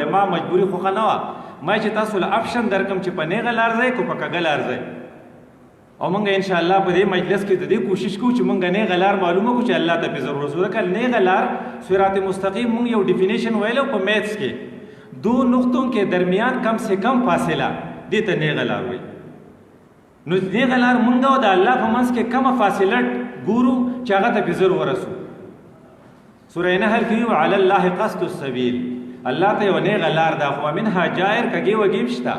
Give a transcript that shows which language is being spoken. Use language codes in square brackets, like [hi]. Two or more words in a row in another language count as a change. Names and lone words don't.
[ps] ما مجبوري خوښه نه وه، ما چې تاسو له اپشن درکړم چې په نیغه لار ځئ که په کږه لار ځئ. او موږ انشاءالله په دې مجلس کې د دې کوشش کوو چې موږ نیغه لار معلومه کړو چې الله ته پې ضرورت وو. ځکه نیغه لار [ar] صراط مستقیم [ps] موږ یو ډیفینیشن ویلو په میتھس کې 2 [ur] نقطوں کے درمیان کم سے کم فاصله [ps] دې ته نیغه لار وایي. نو نیغه لار مونږ او د الله په منځ کې کومه فاصله ګورو چې هغه ته پې زر ورسو. سوره نحل کې [ar] وعلی الله قصد السبیل. [ps] الله ته یو نیغه لار ده، خو [ar] منها جائر [ps] کږې وږې هم شته.